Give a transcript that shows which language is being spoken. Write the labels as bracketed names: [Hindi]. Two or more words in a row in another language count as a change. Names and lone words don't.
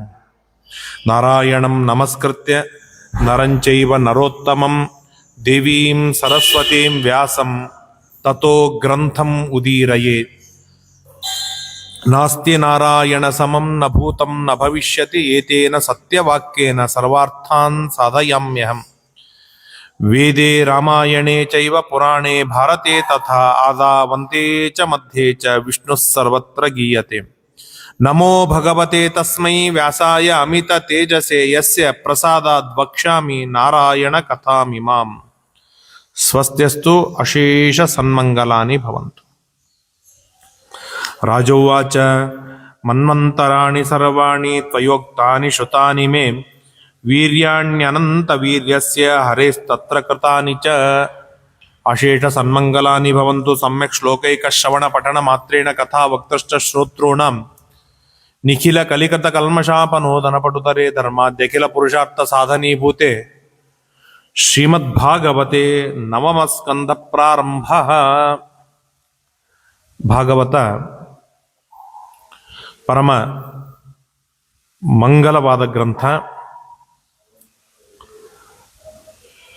[Sanskrit] ನಾರಾಯಣಂ ನಮಸ್ಕೃತ್ಯ ನರಂ ಚೈವ ನರೋತ್ತಮಂ ದೇವೀಂ ಸರಸ್ವತೀಂ ವ್ಯಾಸಂ ತತೋ ಗ್ರಂಥಂ ಉದೀರಯೇತ್. ನಾಸ್ತಿ ನಾರಾಯಣ ಸಮಂ ನ ಭೂತಂ ನ ಭವಿಷ್ಯತಿ ಏತೇನ ಸತ್ಯವಾಕ್ಯೇನ ಸರ್ವಾರ್ಥಾನ್ ಸಾಧಯಾಮ್ಯಹಂ. ವೇದೇ ರಾಮಾಯಣೇ ಚೈವ ಪುರಾಣೇ ಭಾರತೆ ತಥಾ ಆದಾವಂತೆ ಚ ಮಧ್ಯೆ ಚ ವಿಷ್ಣುಃ ಸರ್ವತ್ರ ಗೀಯತೆ. ನಮೋ ಭಗವತೆ ತಸ್ಮೈ ವ್ಯಾಸಾಯ ಅಮಿತ ತೇಜಸೆ ಯಸ್ಯ ಪ್ರಸಾದಾದ್ ವಕ್ಷ್ಯಾಮಿ ನಾರಾಯಣ ಕಥಾಮಿಮಾಂ. ಸ್ವಸ್ತ್ಯಸ್ತು ಅಶೇಷ ಸನ್ಮಂಗಲಾನಿ ಭವಂತು. ರಾಜೋವಾಚ ಮನ್ವಂತರಾಣಿ ಸರ್ವಾಣಿ ತ್ವಯೋಕ್ತಾನಿ ಶ್ರುತಾನಿ ಮೇ ವೀರ್ಯಾಣ್ಯನಂತ ವೀರ್ಯಸ್ಯ ಹರೇಸ್ತತ್ರ ಕೃತಾನಿ ಚ. ಅಶೇಷ ಸನ್ಮಂಗಲಾನಿ ಭವಂತು. ಸಮ್ಯಕ್ ಶ್ಲೋಕೈಕ ಶ್ರವಣ ಪಠಣ ಮಾತ್ರೇಣ ಕಥಾ ವಕ್ತಶ್ಚ ಶ್ರೋತॄಣಾಂ ನಿಖಿಲ ಕಲಿಕತ ಕಲ್ಮಷಾಪನೋದನ ಪಟುತರೆ ಧರ್ಮಾದ್ಯಖಿಲ ಪುರುಷಾರ್ಥ ಸಾಧನೀಭೂತೆ ಶ್ರೀಮದ್ಭಾಗವತೆ ನವಮ ಸ್ಕಂಧ ಪ್ರಾರಂಭ. [Kannada] ಭಾಗವತ ಪರಮ ಮಂಗಲವಾದ ಗ್ರಂಥ.